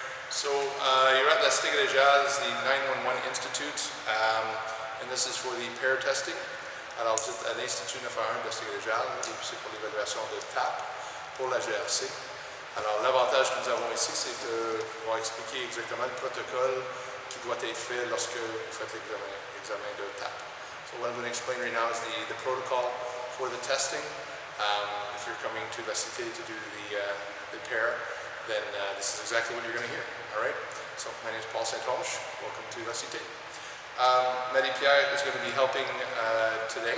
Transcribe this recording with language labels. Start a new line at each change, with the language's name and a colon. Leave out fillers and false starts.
English: So you're at la Cité collégiale, the 911 Institute, and this is for the PARE testing.
French: Alors vous êtes à l'Institut 911 de la Cité collégiale, et puis c'est pour l'évaluation de TAP pour la GRC. Alors l'avantage que nous avons ici, c'est de pouvoir expliquer exactement le protocole qui doit être fait lorsque vous faites l'examen de TAP.
English: So what I'm going to explain right now is the protocol for the testing. If you're coming to la Cité to do the PARE, then this is exactly what you're going to hear. All right. So my name is Paul St-Onge. Welcome to la Cité. Marie-Pierre is going to be helping today.